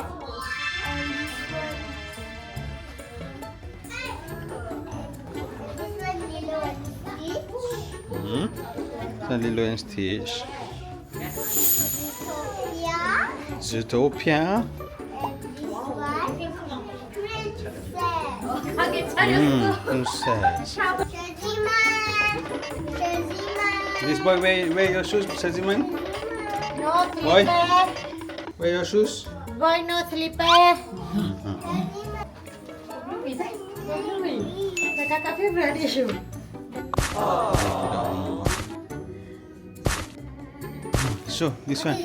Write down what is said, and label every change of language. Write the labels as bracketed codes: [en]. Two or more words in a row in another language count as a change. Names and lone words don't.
[en] And this one, Lilo and Stitch. This one Lilo and Stitch. Zootopia. Zootopia. And this one, princess. Princess. Shaziman. This boy wear your shoes, Shaziman? No Boy. slipper. Wear your shoes. Boy, no slipper. [ms] Kakak favorite dia shoe. [en] So, this one.